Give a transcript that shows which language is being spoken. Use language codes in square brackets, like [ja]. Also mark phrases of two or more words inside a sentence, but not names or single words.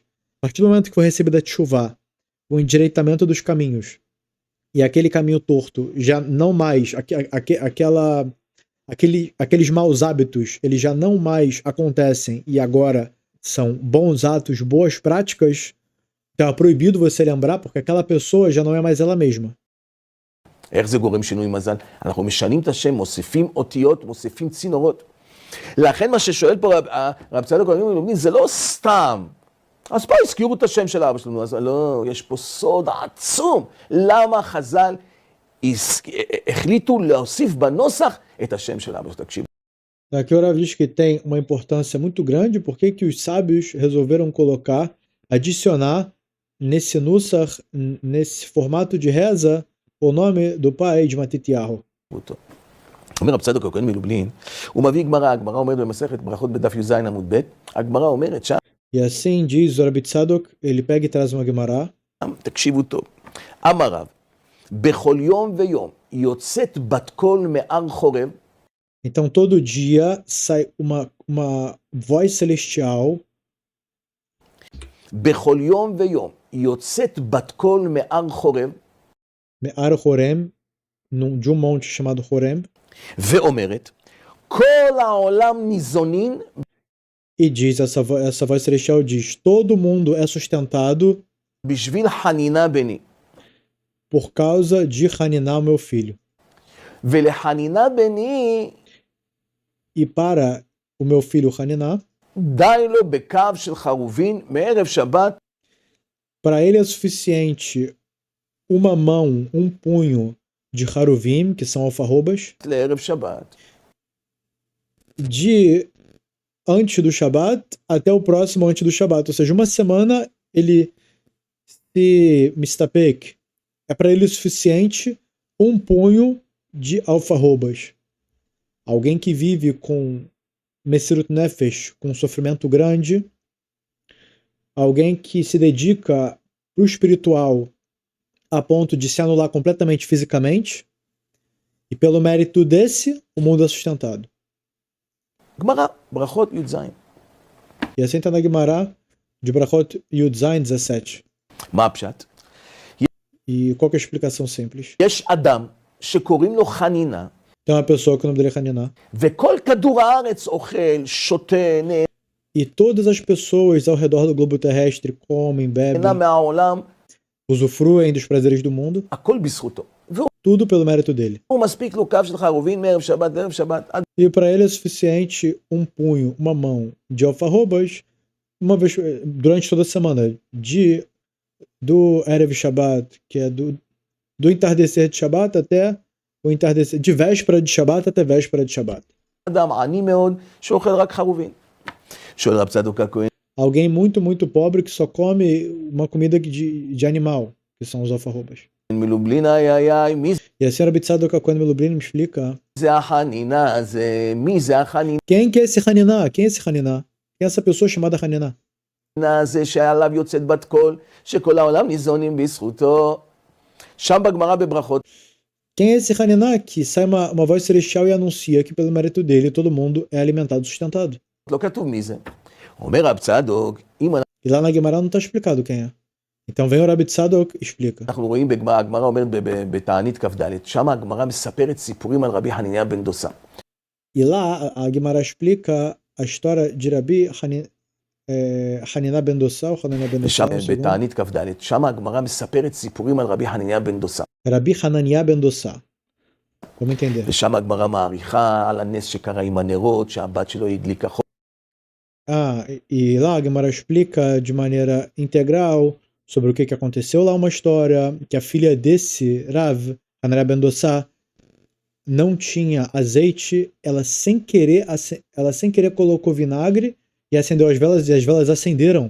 [pt] A partir do momento que for recebida de chuvá, o endireitamento dos caminhos, e aquele caminho torto já não mais, aqueles maus hábitos, eles já não mais acontecem e agora são bons atos, boas práticas, então é proibido você lembrar porque aquela pessoa já não é mais ela mesma. [he] איך זה גורם שינוי מזל? אנחנו משנים את השם, מוסיפים אותיות, מוסיפים צינורות. לכן מה ששואל פה רב צדוק הכהן מלובלין, זה לא סתם. אז פה הזכירו את השם של אבא שלנו, אז לא, יש פה סוד עצום. למה חז"ל החליטו להוסיף בנוסח את השם של אבא שלנו? תקשיב. [pt] Aqui o Rav diz que tem uma importância muito grande, por que os sábios resolveram colocar, adicionar nesse nusach, nesse formato de reza, o nome do pai de Matityahu. [he] אומר רב צדוק הכהן מלובלין, הוא מביא גמרא, הגמרא אומרת במסכת ברכות בדף י"ז עמוד ב', הגמרא אומרת שם, [pt] E assim diz o Rabi Tzadok, ele pega e traz uma Gemara. [he] תקשיבו טוב, אמר רב, בכל יום ויום יוצאת בת קול מהר חורב, [pt] Então todo dia sai uma voz celestial, [he] בכל יום ויום יוצאת בת קול מהר חורב, מהר חורם, [pt] de um monte chamado Horem, [he] ואומרת, כל העולם ניזונין, [pt] e diz, essa voz celestial diz, todo mundo é sustentado [he] בשביל חנינה בני, [pt] por causa de Haniná, meu filho. [he] ולחנינה בני, [pt] E para o meu filho Haniná, [he] די לו בקו של חרובין מערב שבת, [pt] para ele é suficiente uma mão, um punho de Haruvim, que são alfarrobas, [he] לערב שבת. [pt] de antes do Shabat até o próximo antes do Shabat. Ou seja, uma semana ele se mistapek. É para ele o suficiente um punho de alfarrobas. Alguém que vive com [he] מסירות נפש, [pt] com sofrimento grande. Alguém que se dedica para o espiritual a ponto de se anular completamente fisicamente. E pelo mérito desse, o mundo é sustentado. [he] גמרא, ברכות י"ז. [pt] E assim está na Gemara de Brachot [he] יוד זין [pt] 17. [he] מה הפשט? [pt] E qual que é a explicação simples? [he] יש אדם שקוראים לו חנינה, [pt] Tem uma pessoa que o nome dele é Haniná. [he] וכל כדור הארץ אוכל, שותה, [pt] E todas as pessoas ao redor do globo terrestre comem, bebem, [he] נהנה מהעולם, [pt] usufruem dos prazeres do mundo. [he] הכל בזכותו. והוא [pt] Tudo pelo mérito dele. [he] מספיק לו קו של חרובין מערב שבת לערב שבת, עד [pt] E para ele é suficiente um punho, uma mão de alfarrobas, uma vez durante toda a semana, do [he] ערב שבת, [pt] que é do entardecer de Shabbat até o entardecer, de véspera de Shabbat até véspera de Shabbat. [he] אדם עני מאוד שאוכל רק חרובין. שואל רב צדוק הכהן, [pt] Alguém muito, muito pobre que só come uma comida de animal, que são os alfarrobas. [he] מלובלין איי, מי [pt] E a senhora Bitzadok Akon Melubrin me explica [he] זה החנינה הזה? מי זה החנינה [pt] quem que é esse Haniná? Quem é esse Haniná? Quem é essa pessoa chamada Haniná? [he] הזה שעליו יוצאת בת קול, שכל העולם ניזונים בזכותו? שם בגמרא בברכות, [pt] Quem é esse Haniná que sai uma voz celestial e anuncia que pelo mérito dele todo mundo é alimentado e sustentado? [he] לא כתוב מי זה. אומר רב צדוק, אם [pt] E lá na Gemara não está explicado quem é. Então vem o Rabi Tzadok e explica. [he] אנחנו רואים בגמרא, הגמרא אומרת בתענית כ"ד, שם הגמרא מספרת סיפורים על רבי חניניה בן דוסה. [pt] E lá a Gemara explica a história de Rabi Haniná ben Dossá, ou Hananiah ben Dossá, [he] שם [pt] o segundo. [he] בתענית כ"ד, שם הגמרא מספרת סיפורים על רבי חניניה בן דוסה. [pt] Rabi Hananiah ben Dossá. Vamos entender. [he] ושם הגמרא מעריכה על הנס שקרה עם הנרות, שהבת שלו הדליקה חור. [pt] E lá a Gemara explica de maneira integral sobre o que aconteceu lá, uma história que a filha desse Rav, Hananiah ben Dossá, não tinha azeite, ela sem querer colocou vinagre e acendeu as velas, e as velas acenderam.